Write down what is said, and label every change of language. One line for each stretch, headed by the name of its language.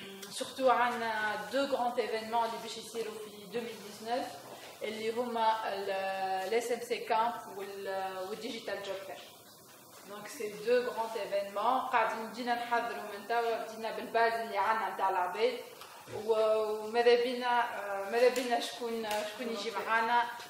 Arabic: سورتو عندنا
French: 2 grands événements
Arabic: اللي باش يصيروا في 2019 اللي هما الاس ام سي كامب والديجيتال جوب فير.
French: Donc c'est 2 grands événements.
Arabic: قاعدين بدينا نحضروا من توا, بدينا بالباز اللي عندنا نتاع العباد وماذا بينا شكون يجي معانا.